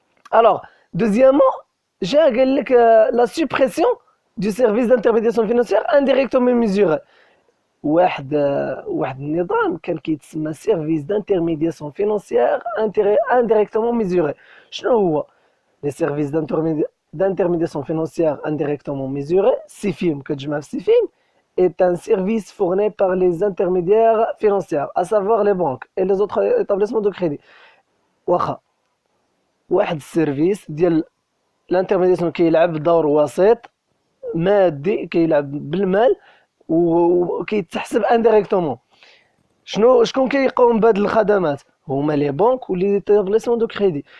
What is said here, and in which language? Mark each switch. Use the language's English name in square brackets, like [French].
[French] Alors, deuxièmement, [Arabic] قال لك [French] la suppression du service d'intermédiation financière indirectement mesurée. [Arabic] واحد النظام كان كيتسمى سيرفيس [French] d'intermédiation financière indirectement mesurée. [Arabic] شنو هو [French] les services d'intermédiation financière indirectement mesurée SIFIM [Arabic] كتجمع في [French] SIFIM est un service fourni par les intermédiaires financiers, à savoir les banques et les autres établissements de crédit. [Arabic] واخا واحد السيرفيس ديال الانترميدياسيون كيلعب دور وسيط مادي، كيلعب بالمال وكيتحسب انديريكتومون. شكون كيقوم بهاد الخدمات؟ هما لي بانك ولي ايتابليسمون دو كريدي.